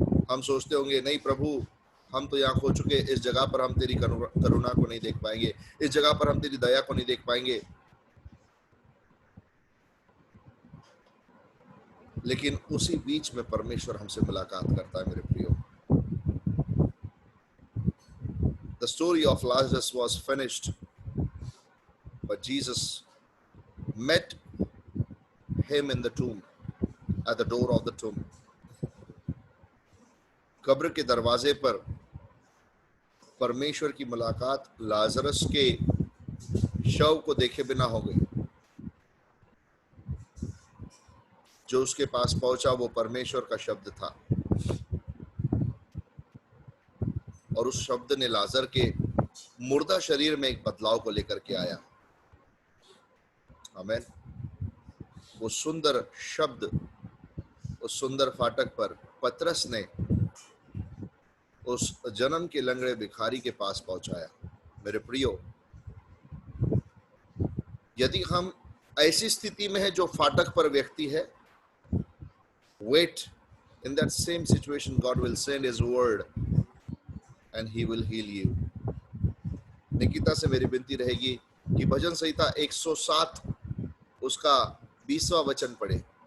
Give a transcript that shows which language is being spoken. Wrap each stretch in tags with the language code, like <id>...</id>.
<hi>हम सोचते होंगे नहीं प्रभु, हम तो यहाँ खो चुके, इस जगह पर हम तेरी करुणा को नहीं देख पाएंगे, इस जगह पर हम तेरी दया को नहीं देख पाएंगे। लेकिन उसी बीच में परमेश्वर हमसे मुलाकात करता है मेरे प्रियो।</hi> <en>The story of Lazarus was finished, but Jesus met him in the tomb, at the door of the tomb.</en> <hi>कब्र के दरवाजे पर परमेश्वर की मुलाकात लाजरस के शव को देखे बिना हो गई। जो उसके पास पहुंचा वो परमेश्वर का शब्द था, और उस शब्द ने लाजर के मुर्दा शरीर में एक बदलाव को लेकर के आया। आमीन। वो सुंदर शब्द उस सुंदर फाटक पर पतरस ने उस जन्म के लंगड़े भिखारी के पास पहुंचाया। मेरे प्रियो, यदि हम ऐसी स्थिति में है जो फाटक पर व्यक्ति है,</hi> <en>wait, in that same situation God will send his word and he will heal you.</en> <hi>Nikita से मेरी विनती रहेगी कि भजन संहिता 107 उसका 20वां वचन पढ़े।</hi>